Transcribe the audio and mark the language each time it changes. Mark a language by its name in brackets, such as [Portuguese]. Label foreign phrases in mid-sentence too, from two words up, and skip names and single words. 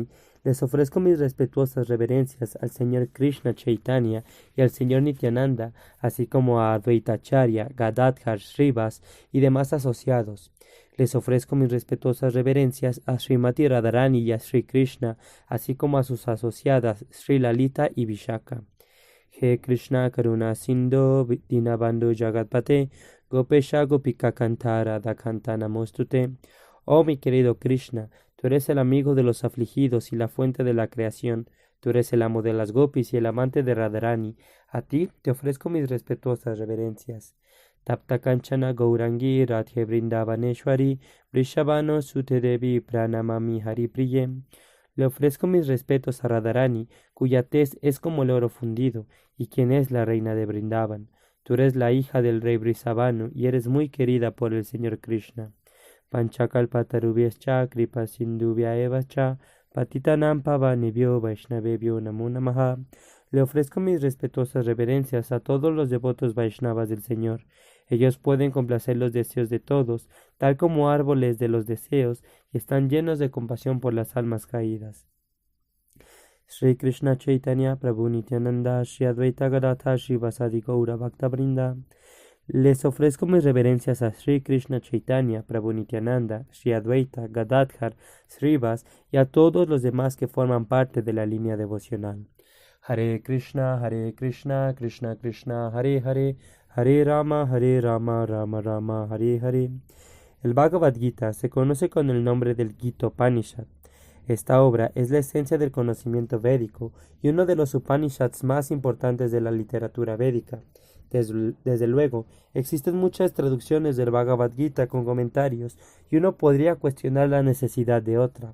[Spanish] Les ofrezco mis respetuosas reverencias al Señor Krishna Chaitanya y al Señor Nityananda, así como a Advaita Acharya, Gadadhar, Srivas y demás asociados. Les ofrezco mis respetuosas reverencias a Srimati Radharani y a Sri Krishna, así como a sus asociadas Sri Lalita y Vishaka. [Sanskrit] He Krishna Karuna Sindhu Dinabandhu Jagatpate Gopesha Gopika Kantara Dakanta Namostute. [Spanish] Oh mi querido Krishna, tú eres el amigo de los afligidos y la fuente de la creación. Tú eres el amo de las gopis y el amante de Radharani. A ti te ofrezco mis respetuosas reverencias. [Sanskrit] Tapta Kanchana Gaurangi Radhe Vrindavaneshwari Vrishabhano Sute Devi Pranamami Hari Priye. [Spanish] Le ofrezco mis respetos a Radharani, cuya tez es como el oro fundido, y quien es la reina de Vrindavan. Tú eres la hija del rey Vrishabhano y eres muy querida por el Señor Krishna. [Sanskrit] Panchakalpatarubhyascha Kripa Sindhubhya eva cha Patitanam Pavanebhyo Vaishnavebhyo Namo Namaha. [Spanish] Le ofrezco mis respetuosas reverencias a todos los devotos Vaishnavas del Señor. Ellos pueden complacer los deseos de todos, tal como árboles de los deseos, y están llenos de compasión por las almas caídas. [Sanskrit] Sri Krishna Chaitanya Prabhu Nityananda Shri Advaita Gadadhar Shri Vasadi Gaura Bhakta Vrinda. [Spanish] Les ofrezco mis reverencias a Sri Krishna Chaitanya Prabhu Nityananda Shri Advaita Gadadhar Srivas y a todos los demás que forman parte de la línea devocional. [Sanskrit] Hare Krishna, Krishna Krishna, Hare Hare, Hare Rama, Rama Rama, Hare Hare. [Spanish] El Bhagavad Gita se conoce con el nombre del Gita-Upanishad. Esta obra es la esencia del conocimiento védico y uno de los Upanishads más importantes de la literatura védica. Desde luego, existen muchas traducciones del Bhagavad Gita con comentarios y uno podría cuestionar la necesidad de otra.